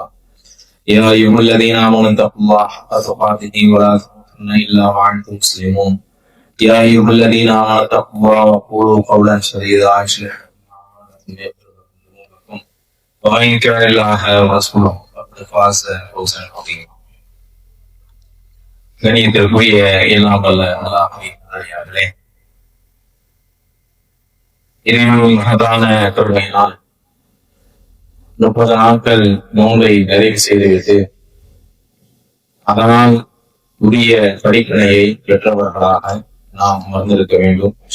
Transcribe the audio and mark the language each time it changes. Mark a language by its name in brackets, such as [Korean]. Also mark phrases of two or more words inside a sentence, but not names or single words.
[Arabic] يا ايها الذين امنوا اتقوا الله حق تقاته ولا تموتن الا وانتم مسلمون. يا ايها الذين امنوا اتقوا الله وقولوا قولا سديدا يصلح لكم ومن يطع الله ورسوله فقد فاز فوزا عظيما. [Tamil] கணியத்திற்குரிய எல்லாம் வல்ல அல்லாஹ்வே, இறைவனின் மகத்தான கருணையினால் 30 நாட்கள் நோன்பை நிறைவு செய்துவிட்டு அதனால் உரிய படிப்பினையை பெற்றவர்களாக நாம் அமர்ந்திருக்க வேண்டும்.